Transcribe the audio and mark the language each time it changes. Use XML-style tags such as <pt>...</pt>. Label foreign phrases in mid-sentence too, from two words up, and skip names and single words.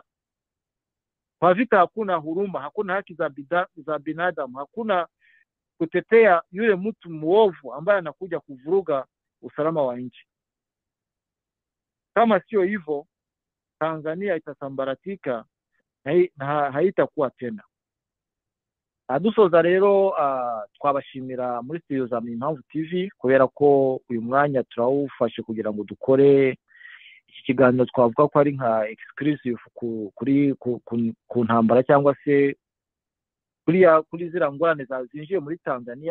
<sw>Kwa vita hakuna huruma, hakuna haki za binadamu, hakuna kutetea yule mtu muovu ambaye anakuja kuvuruga usalama wa nchi. Kama sio hivyo, Tanzania itasambaratika na haitakuwa tena.</sw> <rw>Dusoza rero twabashimira muri studio za Impamvu TV kubera ko uyu mwanya turawufashe kugira ngo dukore iki kiganiro. Twavuga ko ari nka exclusive ku ntambara cyangwa se kuri zira ngorane zinjiye muri Tanzania.</rw>